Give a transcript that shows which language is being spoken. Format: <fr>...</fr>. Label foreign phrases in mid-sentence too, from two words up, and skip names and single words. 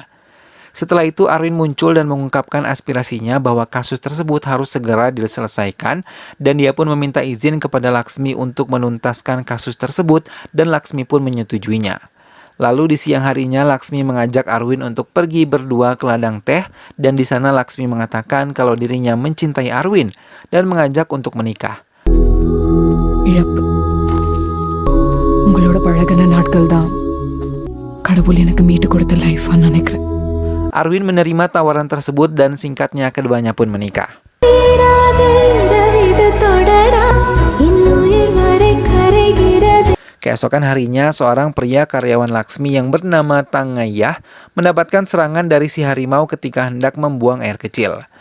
<id>Setelah itu Arwin muncul dan mengungkapkan aspirasinya bahwa kasus tersebut harus segera diselesaikan dan dia pun meminta izin kepada Laksmi untuk menuntaskan kasus tersebut dan Laksmi pun menyetujuinya. Lalu di siang harinya Laksmi mengajak Arwin untuk pergi berdua ke ladang teh dan di sana Laksmi mengatakan kalau dirinya mencintai Arwin dan mengajak untuk menikah.</id> <ta>இழப்பு உங்களோட பழகின நாட்கள் தான் கடவுள் எனக்கு மீட்டு கொடுத்த லைஃப்னு நினைக்கிறேன்.</ta> <id>Arwin menerima tawaran tersebut dan singkatnya keduanya pun menikah. Keesokan harinya, seorang pria karyawan Laksmi yang bernama Tangayah mendapatkan serangan dari si harimau ketika hendak membuang air kecil.</id>